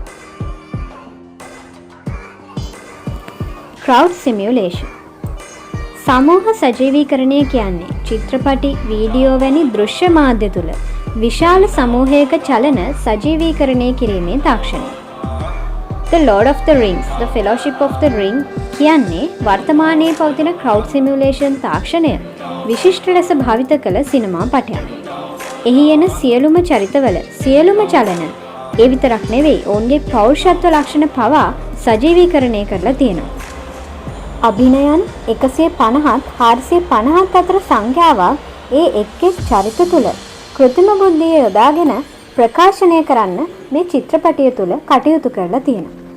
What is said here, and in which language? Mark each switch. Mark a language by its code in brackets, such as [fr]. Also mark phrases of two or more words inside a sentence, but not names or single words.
[en] Crowd simulation. [si] සමූහ සජීවීකරණය කියන්නේ චිත්‍රපටි, වීඩියෝ වැනි දෘශ්‍ය මාධ්‍ය තුල විශාල සමූහයක චලන සජීවීකරණය කිරීමේ තාක්ෂණය. The Lord of the Rings, The Fellowship of the Ring කියන්නේ වර්තමානයේ පවතින [en] crowd simulation [si] තාක්ෂණය විශිෂ්ට ලෙස භාවිත කළ සිනමා පටයක්. එහි එන සියලුම චරිතවල සියලුම චලන ඒ විතරක් නෙවෙයි ඔවුන්ගේ පෞරුෂත්ව ලක්ෂණ පවා සජීවීකරණය කරලා තියෙනවා. අභිනයන් 150ත් 450ත් අතර සංඛ්‍යාවක් ඒ එක් එක් චරිත තුල කෘත්‍රිම බුද්ධිය යොදාගෙන ප්‍රකාශනය කරන්න මේ චිත්‍රපටය තුල කටයුතු කරලා තියෙනවා.